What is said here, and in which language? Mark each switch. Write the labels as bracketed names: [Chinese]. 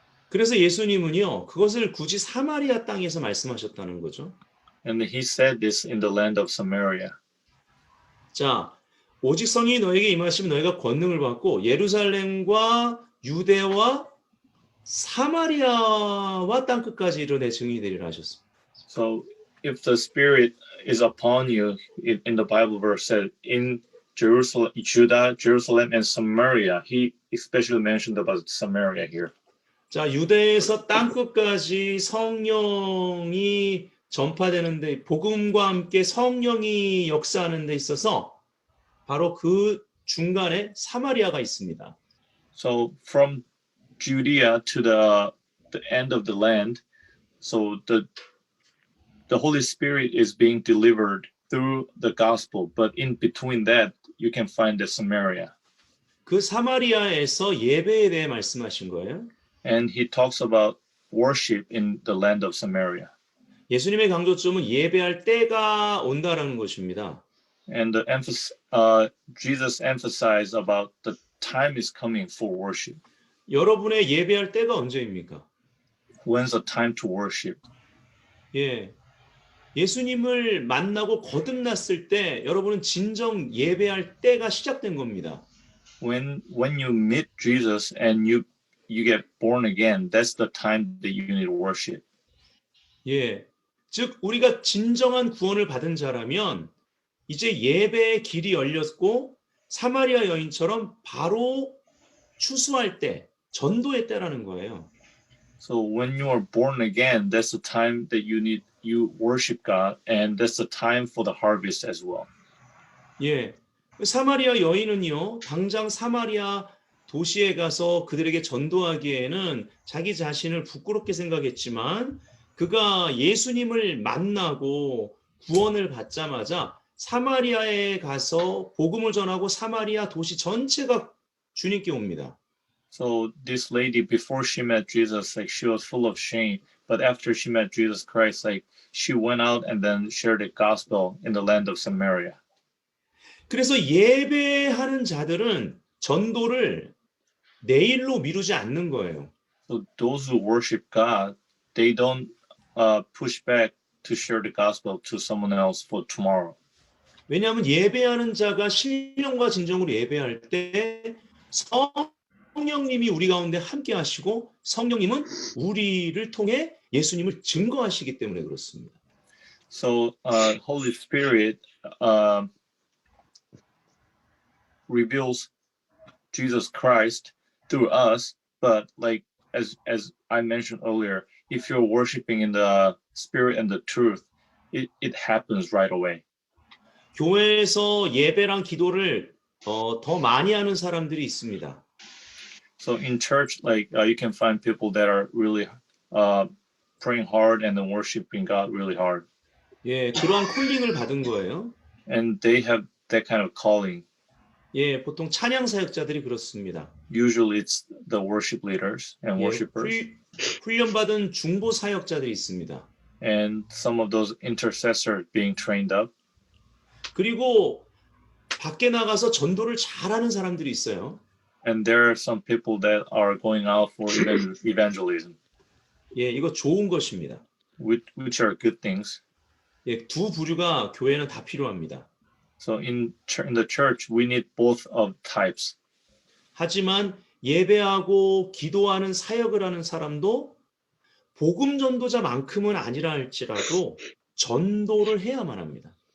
[Korean] 그래서 예수님은요, 그것을 굳이 사마리아 땅에서 말씀하셨다는 거죠. [English] And he said this in the land of Samaria. [Korean] 자, 오직 성이 너에게 임하시면 너희가 권능을 받고 예루살렘과 유대와 사마리아와 땅끝까지 이르내 증인이 되리라 하셨습니다. [English] So if the Spirit is upon you, in the Bible verse said in Jerusalem, Judah, Jerusalem, and Samaria. He especially mentioned about Samaria here. [Korean] 자, 유대에서 땅끝까지 성령이 전파되는데 복음과 함께 성령이 역사하는 데 있어서 바로 그 중간에 사마리아가 있습니다. [English] So from Judea to the end of the land, so the Holy Spirit is being delivered through the gospel, but in between that, you can find the Samaria. [Korean] 그 사마리아에서 예배에 대해 말씀하신 거예요. [English] And he talks about worship in the land of Samaria. [Korean] 예수님의 강조점은 예배할 때가 온다라는 것입니다. [English] And Jesus emphasized about the time is coming for worship. [Korean] 여러분의 예배할 때가 언제입니까? [English] When's the time to worship? [Korean] 예. 예수님을 만나고 거듭났을 때 여러분은 진정 예배할 때가 시작된 겁니다. [English] When you meet Jesus and you get born again, that's the time that you need to worship. [Korean] 예. 즉 우리가 진정한 구원을 받은 자라면 이제 예배의 길이 열렸고 사마리아 여인처럼 바로 추수할 때, 전도의 때라는 거예요. [English] So when you are born again, that's the time that you worship God, and that's the time for the harvest as well. [Korean] 예. 사마리아 여인은요, 당장 사마리아 도시에 가서 그들에게 전도하기에는 자기 자신을 부끄럽게 생각했지만 그가 예수님을 만나고 구원을 받자마자 사마리아에 가서 복음을 전하고 사마리아 도시 전체가 주님께 옵니다. [English] So this lady, before she met Jesus, like she was full of shame, but after she met Jesus Christ, like she went out and then shared the gospel in the land of Samaria. [Korean] 그래서 예배하는 자들은 전도를 내일로 미루지 않는 거예요. [English] So those who worship God, they don't push back to share the gospel to someone else for tomorrow. [Korean] 왜냐하면 예배하는 자가 신령과 진정으로 예배할 때 성령님이 우리 가운데 함께 하시고 성령님은 우리를 통해 예수님을 증거하시기 때문에 그렇습니다. [English] So Holy Spirit reveals Jesus Christ through us, but like as I mentioned earlier, if you're worshiping in the spirit and the truth, it happens right away. [Korean] 교회에서 예배랑 기도를 더 많이 하는 사람들이 있습니다. [English] So in church, like you can find people that are really praying hard and then worshiping God really hard. [Korean] 예, 그러한 콜링을 받은 거예요. [English] And they have that kind of calling. [Korean] 예, 보통 찬양 사역자들이 그렇습니다. [English] Usually it's the worship leaders and [Korean] 예, [English] worshipers. [Korean] 훈련받은 중보 사역자들이 있습니다. [English] And some of those intercessors being trained up. [Korean] 그리고 밖에 나가서 전도를 잘하는 사람들이 있어요. [English] And there are some people that are going out for evangelism, [Korean] 예, 이거 좋은 것입니다. [English] which are good things. [Korean] 예, 두 부류가 교회는 다 필요합니다. [English] So in the church, we need both of types. [Korean] 하지만 예배하고 기도하는 사역을 하는 사람도 복음 전도자만큼은 아니라 할지라도 전도를 해야만 합니다.